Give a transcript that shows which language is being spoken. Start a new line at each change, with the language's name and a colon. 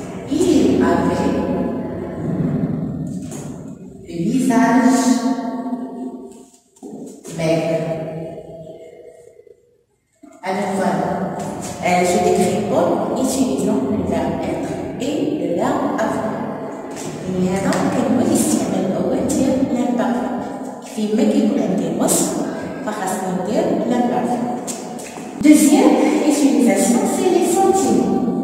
French: Il avait le visage maigre. Alors voilà, je décris Paul utilisant le verbe être et le verbe avoir.
Arabic: هذا كنقول الاستعمال الأول ديال l'imparfait. فيما كيكون عندي وصف فخاصني ندير l'imparfait.
French: Deuxième utilisation, c'est les sentiments.